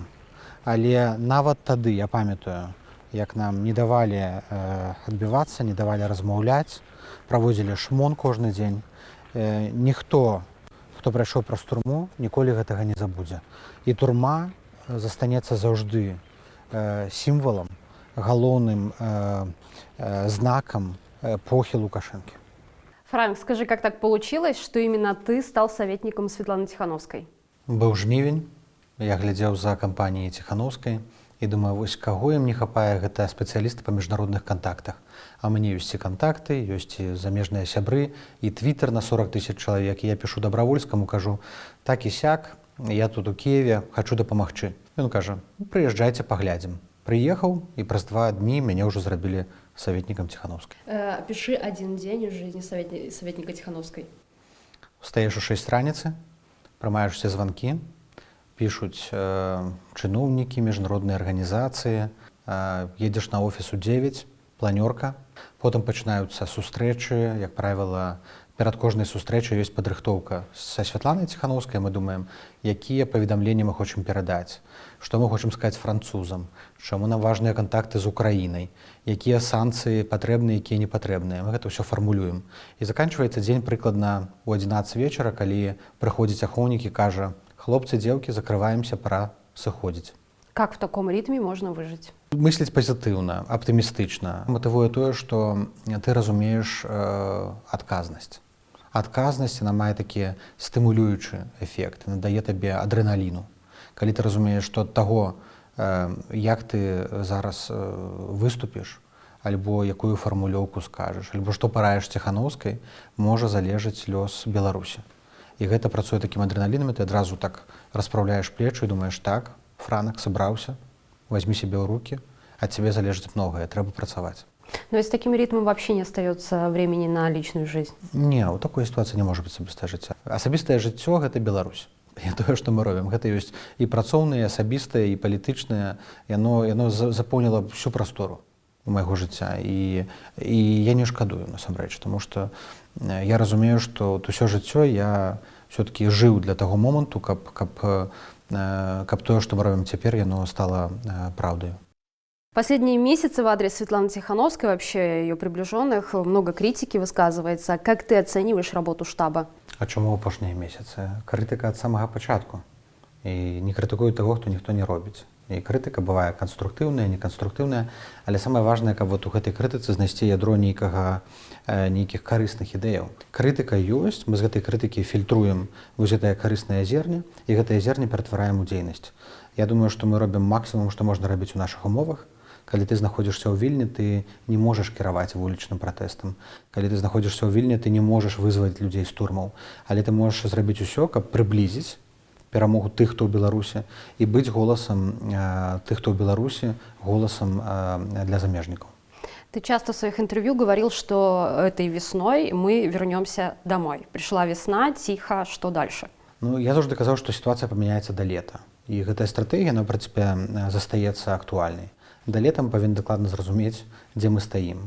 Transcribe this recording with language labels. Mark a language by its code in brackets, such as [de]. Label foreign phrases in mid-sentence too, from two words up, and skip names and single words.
[be] Але нават тады, я памятаю, як нам не давалі адбівацца, не давалі размаўляць, праводзілі шмон кожны дзень. Ніхто, хто прайшоў праз турму, ніколі гэтага не забудзе. І турма застанецца заўжды сімвалам, галоўным знакам эпохі Лукашэнкі. [ru] Франк, скажи, как так получилось, что именно ты стал советником Светланы Тихановской? [be] Быў жнівень, я глядзеў за кампаніяй Ціхановскай і думаю, вось каго ім не хапае, гэта спецыялісты па міжнародных кантактах. А мне ёсць і кантакты, ёсць і замежныя сябры, і твиттер на 40 000 чалавек. І я пішу Дабравольскаму, кажу, так і сяк, я тут у Киеве, хочу дапамагчы. Ён кажа, прыязджайце, паглядзім. Прыехаў, і праз 2 дні мяне ўжо зрабілі советником Тихановской. [ru] Опиши один день в жизни советника Тихановской. [be] Встаеш у 6 раніцы, прымаеш усе званкі, пішуць чыноўнікі, міжнародныя арганізацыі, едзеш на офіс у 9, планёрка, потым пачынаюцца сустрэчы, як правіла, перад кожнай сустрэчай ёсць падрыхтоўка са Святланай Тихановскай, мы думаем, якія паведамленні мы хочам перадаць, што мы хочам сказаць французам, чаму нам важныя кантакты з Украінай, якія санкцыі патрэбныя, якія не патрэбныя. Мы гэта ўсё фармулюем. І заканчваецца дзень прыкладна ў 11 вечара, калі прыходзіць ахоўнік і кажа, хлопцы, дзеўкі, закрываемся, пора сыходзіць. [ru] Как в таком ритме можно выжить? [be] Мысліць пазітыўна, аптымістычна. Матывуе тое, што ты разумееш адказнасць. Адказнасць, яна мае такі стымулюючы эфект, надае табе адрэналіну. Калі ты разумееш, што ад таго, як ты зараз выступіш, альбо якую фармулёўку скажаш, альбо што параеш Тихановскай, можа залежаць лёс Беларусі. І гэта працуе такім адрэналінам, ты адразу так распраўляеш плечы і думаеш, так, Франак сабраўся, [ru] возьми себе в руки, от тебя залежит многое, [be] трэба працаваць. [ru] Но с таким ритмом вообще не остается времени на личную жизнь? Не, у такой ситуации не может быть [be] асабістае жыццё. Асабістае жыццё – гэта Беларусь. І тое, што мы робім. Гэта ёсць і працоўнае, і асабістае, і палітычнае. Яно запоўніла всю прастору у майго жыцця. І я не шкадую, насамрэч, тому што я разумею, што усё жыццё я все-таки жыў для таго моманту, каб тое, што мы робім цяпер, яно стала праўдаю. [ru] Последние месяцы в адрес Светланы Тихановской, вообще ее приближенных, много критики высказывается. Как ты оцениваешь работу штаба? [be] А чому апошнія месяцы? Крытыка ад самага пачатку. І не крытыкую таго, хто ніхто не робіць. І крытыка бывае канструктыўная, неканструктыўная, але самае важнае, каб вот у гэтай крытыцы знайсці ядро нейкіх карысных ідэяў. Крытыка ёсць, мы з гэтай крытыкі фільтруем вось гэтае карыснае зерне, і гэтае зерне ператвараем у дзейнасць. Я думаю, што мы робім максімум, што можна рабіць у нашых умовах. Калі ты знаходзішся ў Вільні, ты не можаш кіраваць вулічным пратэстам. Калі ты знаходзішся ў Вільні, ты не можаш вызваць людзей з турмаў. Але ты можаш зрабіць усё, каб прыблізіць перамогу тых, хто ў Беларусі, і быць голасам тых, хто ў Беларусі, голасам для замежнікаў. [ru] Ты часто в своих интервью говорил, что этой весной мы вернемся домой. Пришла весна, тихо, что дальше? [be] Ну, я заўжды казаў, што сітуацыя памяняецца да лета. І гэтая стратэгія, на прынцыпе, застаецца актуальнай. Да лета мы павінны дакладна зразумець, дзе мы стаім.